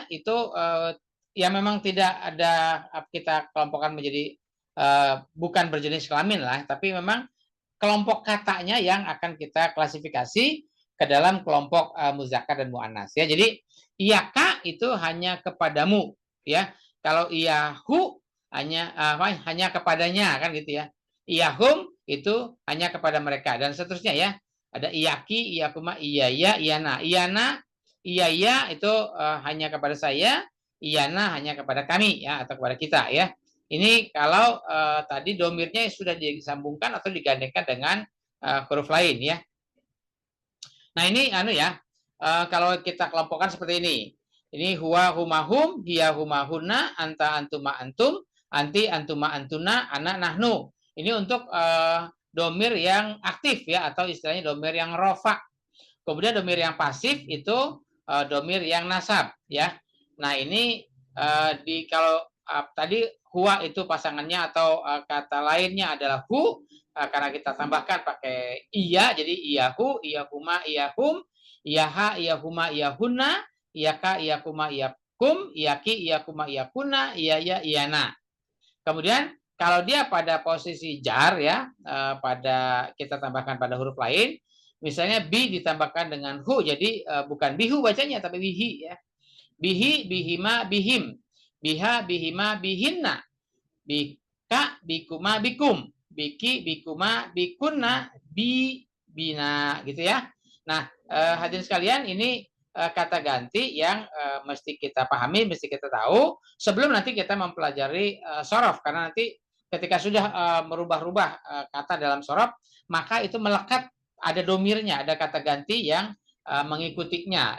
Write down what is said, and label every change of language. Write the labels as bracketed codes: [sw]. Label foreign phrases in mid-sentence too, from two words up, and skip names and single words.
[id] Itu ya memang tidak ada kita kelompokkan menjadi bukan berjenis kelamin lah, tapi memang kelompok katanya yang akan kita klasifikasi ke dalam kelompok muzakkar dan muannas ya. Jadi iyaka itu hanya kepadamu ya. Kalau iyahu hanya kepadanya kan gitu ya. Iyahum itu hanya kepada mereka dan seterusnya ya. [ar] Ada إياكِ إياكما إياي إيانا. إيانا إياي [id] itu hanya kepada saya, iyana hanya kepada kami ya atau kepada kita ya. Ini kalau tadi domirnya sudah disambungkan atau digandengkan dengan huruf lain ya. Nah, ini ya. Kalau kita kelompokkan seperti ini. [ar] Ini هو هما هم هي هما هن أنتَ أنتما أنتم أنتِ أنتما أنتن أنا نحن. [id] Ini untuk domir yang aktif ya atau istilahnya domir yang rofa. Kemudian domir yang pasif itu domir yang nasab ya. Nah, ini kalau tadi huwa itu pasangannya atau kata lainnya adalah hu, karena kita tambahkan pakai iya, jadi [ar] إياه إياهما إياهم إياها إياهما إياهن إياكَ إياكما إياكم إياكِ إياكما إياكن إياي إيانا. [id] Kemudian kalau dia pada posisi jar ya, pada kita tambahkan pada huruf lain, misalnya bi ditambahkan dengan hu, jadi bukan bihu bacanya tapi bihi ya. [ar] به بهما بهم بها بهما بهن بكَ بكما بكم بكِ بكما بكن بنا [id] gitu ya. Nah, hadirin sekalian, ini kata ganti yang mesti kita pahami, mesti kita tahu sebelum nanti kita mempelajari sorof, karena nanti ketika sudah merubah-rubah kata dalam sorof, maka itu melekat, ada domirnya, ada kata ganti yang mengikutinya.